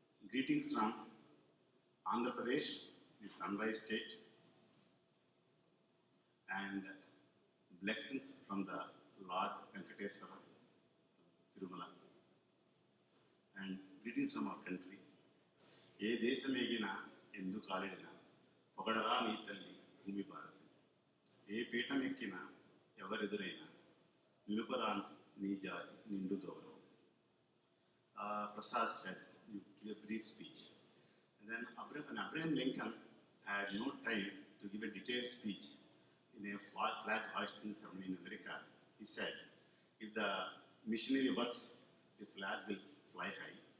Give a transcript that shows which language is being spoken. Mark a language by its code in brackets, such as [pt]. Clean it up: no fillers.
[en] Greetings from Andhra Pradesh, the sunrise state, and blessings from the Lord Venkateswara, Tirumala, and greetings from our country. [te] ఏ దేశం ఎగినా ఎందుకు కాలిడినా పొగడరా నీ తల్లి భూమి భారతి. ఏ పీఠం ఎక్కినా ఎవరెదురైనా నిలుపరా నీ జాతి నిండు గౌరవం. [en] Prasad said, you give a brief speech. And then when Abraham Lincoln had no time to give a detailed speech in a flag hoisting ceremony in America, he said, if the missionary works, the flag will fly high.